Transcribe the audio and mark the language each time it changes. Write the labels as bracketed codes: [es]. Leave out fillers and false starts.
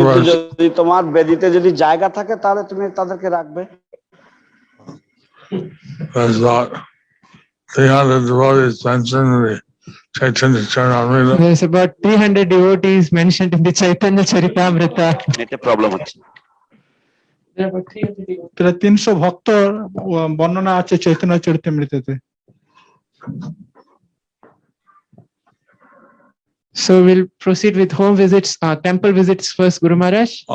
[bn] যদি তোমার বেদিতে যদি জায়গা থাকে তাহলে তুমি তাদেরকে রাখবে। [en] There's about 300 devotees mentioned in the Chaitanya Charitamrita. There's about 300 devotees mentioned in the Chaitanya Charitamrita. [bn] এটা প্রবলেম হচ্ছে। প্রায় 300 ভক্ত বর্ণনা আছে Chaitanya চরিতামৃততে। [en] So we'll proceed with home visits, temple visits first, Guru Maharaj.